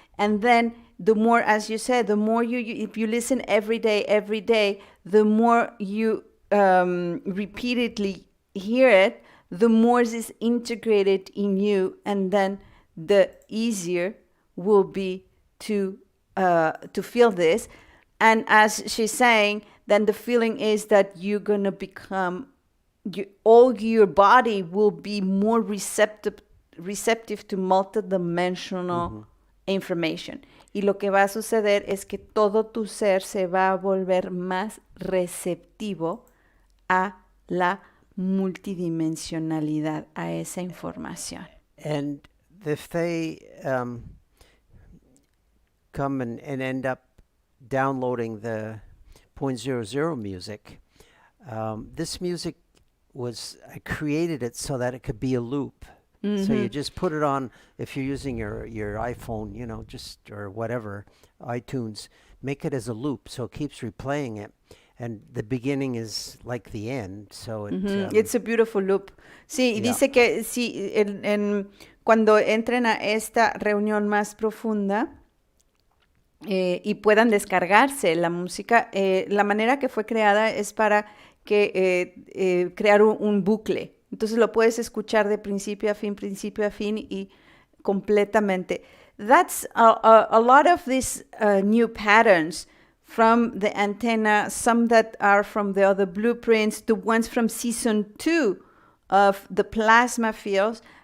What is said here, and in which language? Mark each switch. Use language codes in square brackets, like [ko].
[en] And then the more, as you said, the more if you listen every day, the more you repeatedly hear it, the more it is integrated in you, and then the easier will be to feel this. And as she's saying, then the feeling is that you're going to become, all your body will be more receptive receptive to multidimensional information. [es] Y lo que va a suceder es que todo tu ser se va a volver más receptivo a la multidimensionalidad, a esa información. [en] And if they come and end up downloading the .00 music, this music I created it so that it could be a loop. So you just put it on, if you're using your iPhone, or whatever, iTunes, make it as a loop so it keeps replaying it. And the beginning is like the end, so it... It's a beautiful loop. [es] Sí, y dice que sí, cuando entren a esta reunión más profunda y puedan descargarse la música, la manera que fue creada es para crear un bucle. Entonces lo puedes escuchar de principio a fin y completamente. [en] That's a lot of these new patterns from the antenna, some that are from the other blueprints, the ones from season 2 of the plasma fields.